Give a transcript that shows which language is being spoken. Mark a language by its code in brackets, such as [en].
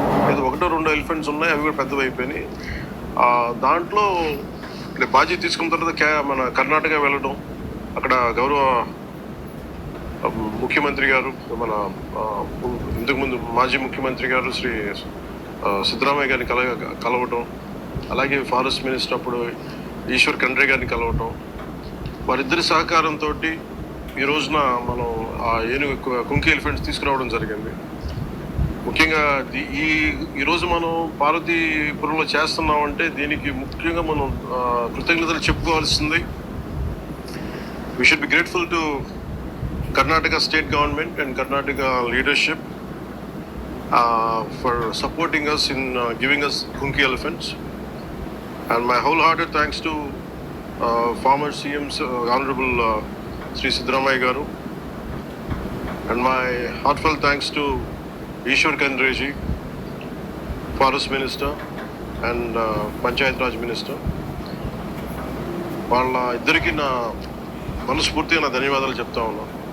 [te] ఏదో 1-2 ఎలిఫెంట్స్ ఉన్నాయి, అవి కూడా పెద్దవి అయిపోయినాయి. దాంట్లో బాధ్యత తీసుకున్న తర్వాత మన కర్ణాటక వెళ్ళడం, అక్కడ గౌరవ ముఖ్యమంత్రి గారు, మన ఇంతకుముందు మాజీ ముఖ్యమంత్రి గారు శ్రీ సిద్ధరామయ్య గారిని కలవటం, అలాగే ఫారెస్ట్ మినిస్టర్ అప్పుడు ఈశ్వర్ ఖండ్రే గారిని కలవటం, వారిద్దరి సహకారంతో ఈ రోజున మనం ఆ కుంకి ఎలిఫెంట్స్ తీసుకురావడం జరిగింది. ముఖ్యంగా ఈరోజు మనం పార్వతీపురంలో చేస్తున్నామంటే దీనికి ముఖ్యంగా మనం కృతజ్ఞతలు చెప్పుకోవాల్సింది. [en] We should be grateful to Karnataka state government and Karnataka leadership for supporting us in giving us Kunki elephants. And my wholehearted thanks to former CM's Honorable Sri Siddaramaiah Garu, and my heartfelt thanks to Ishwar Khandre ji, Forest Minister and Panchayat Raj Minister. [te] వాళ్ళ ఇద్దరికి నా మనస్ఫూర్తిగా నా ధన్యవాదాలు చెప్తా ఉన్నాను.